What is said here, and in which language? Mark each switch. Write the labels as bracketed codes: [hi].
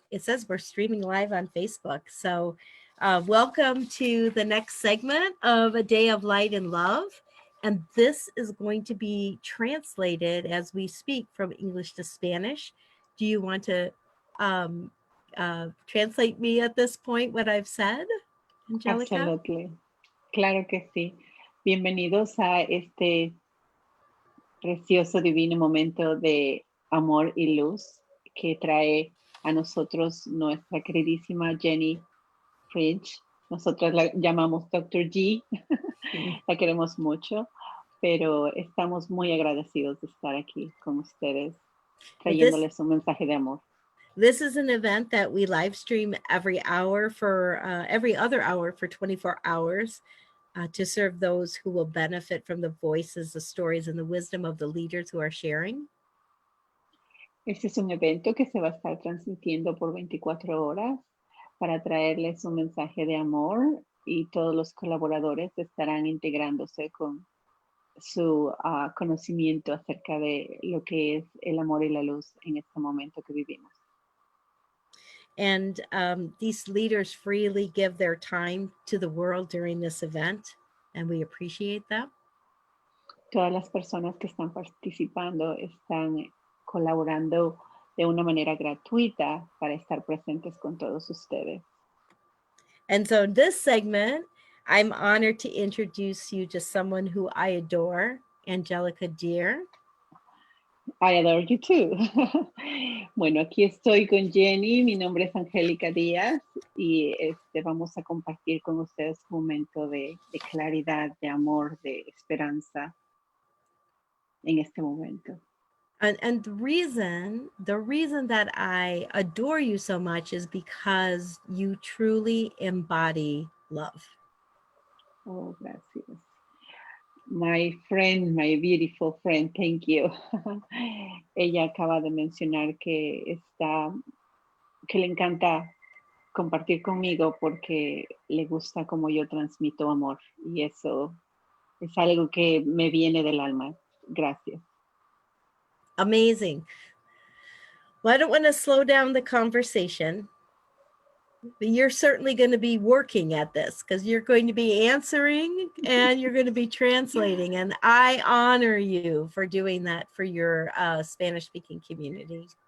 [en] It says we're streaming live on Facebook. So, welcome to the next segment of A Day of Light and Love. And this is going to be translated as we speak from English to Spanish. Do you want to um, translate me at this point what I've said, Angel-ica? Absolutely. [es] Claro que sí. Bienvenidos a este precioso, divino momento de amor y luz que trae a nosotros nuestra queridísima Jeanne Fritch. Nosotros la llamamos Dr. G. La queremos mucho, pero estamos muy agradecidos de estar aquí con ustedes, trayéndoles un mensaje de amor. [en] This is an event that we live stream every hour for every other hour for 24 hours to serve those who will benefit from the voices, the stories, and the wisdom of the leaders who are sharing. [es] Este es un evento que se va a estar transmitiendo por 24 horas para traerles un mensaje de amor, y todos los colaboradores estarán integrándose con su conocimiento acerca de lo que es el amor y la luz en este momento que vivimos. [en] And these leaders freely give their time to the world during this event, and we appreciate that. [es] Todas las personas que están participando están colaborando de una manera gratuita para estar presentes con todos ustedes. [en] And so in this segment, I'm honored to introduce you to someone who I adore, Angel-ica Deer. I adore you too. [es] Bueno, aquí estoy con Jeanne. Mi nombre es Angel-ica Díaz y vamos a compartir con ustedes un momento de claridad, de amor, de esperanza en este momento. [en] And the reason that I adore you so much is because you truly embody love. [es] Oh, gracias. [en] My friend, my beautiful friend, thank you. [es] Ella acaba de mencionar que le encanta compartir conmigo porque le gusta como yo transmito amor, y eso es algo que me viene del alma. Gracias. [en] Amazing. Well, I don't want to slow down the conversation, but you're certainly going to be working at this because you're going to be answering and you're going to be translating. And I honor you for doing that for your Spanish-speaking community.